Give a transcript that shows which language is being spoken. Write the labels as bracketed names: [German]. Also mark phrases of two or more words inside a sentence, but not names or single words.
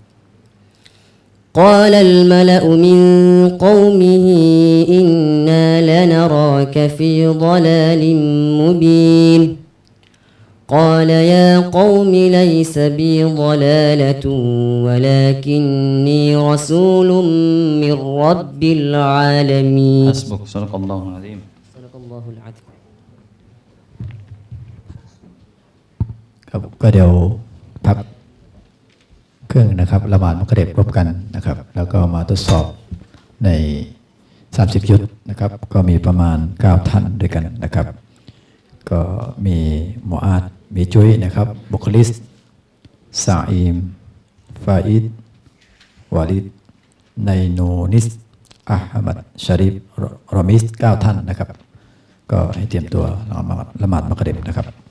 [Arabic] قال الملأ من قومه إنا لنراك في ضلال مبين. قال يا قوم ليس بي ضلالة ولكني رسول من رب العالمين. حسبك. صدق الله العظيم. صدق الله العظيم. [Thai] ครับก็เดี๋ยวพักเครื่องนะครับละหมาดมักริบร่วมกันนะครับแล้วก็มาทดส อบใน30ยุทธนะครับก็มีประมาณ9ท่านด้วยกันนะครับก็มีมุอาดมีจุ้ยนะครับบุคลิสซาอิมฟาอิดวาลิดไนโนนิสอะฮัมัดชาริฟรอมิส9ท่านนะครับก็ให้เตรียมตัวละหมาดมักริบนะครับ